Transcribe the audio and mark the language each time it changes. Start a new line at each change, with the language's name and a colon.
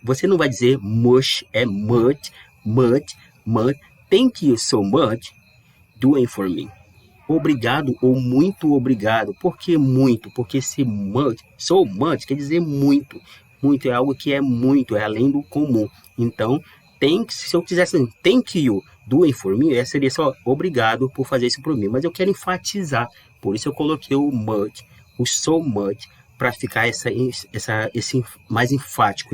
Portuguese: Você não vai dizer much, é much.
English: Thank you so much doing for me.
Portuguese: Obrigado ou muito obrigado. Por que muito? Porque se much, so much quer dizer muito. Muito é algo que é muito, é além do comum. Então, se eu quisesse
English: thank you doing for me,
Portuguese: seria só obrigado por fazer isso por mim. Mas eu quero enfatizar, por isso eu coloquei o much, o so much, para ficar esse mais enfático.